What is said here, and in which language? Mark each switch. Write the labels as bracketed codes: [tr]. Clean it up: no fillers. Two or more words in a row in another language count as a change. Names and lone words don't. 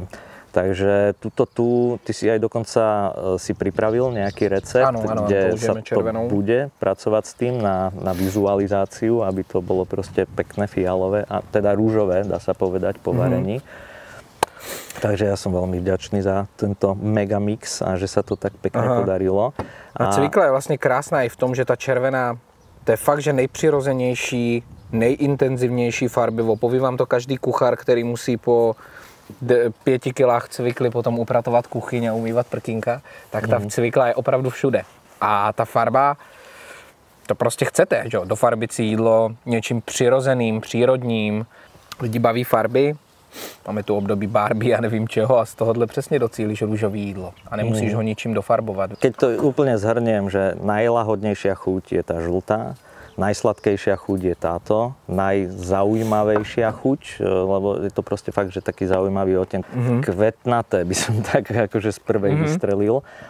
[sk] Takže ty si aj dokonca si pripravil nejaký recept, kde sa to bude pracovať s tým na vizualizáciu, aby to bolo proste pekné fialové, a teda rúžové, dá sa povedať, po varení. Takže ja som veľmi vďačný za tento megamix a že sa to tak pekne podarilo. A cvikla je vlastne krásna aj v tom, že ta červená, to je fakt, že [cs] nejpřirozenější, nejintenzivnější [sk] farbivo. [cs] Poví vám to každý kuchár, který musí po 5 kilách cvikly potom upratovat kuchyň a umývat prkínka, tak ta cvikla je opravdu všude. A ta farba, to prostě chcete, že? Dofarbit si jídlo něčím přirozeným, přírodním. Lidi baví farby, máme tu období Barbie a nevím čeho a z tohohle přesně docílíš růžový jídlo a nemusíš ho ničím dofarbovat. [sk] Keď to úplne zhrniem, že najlahodnejšia chuť je tá žltá, najsladkejšia chuť je táto, najzaujímavejšia chuť, lebo je to proste fakt, že taký zaujímavý odtieň. Kvetnaté by som tak akože z prvej vystrelil.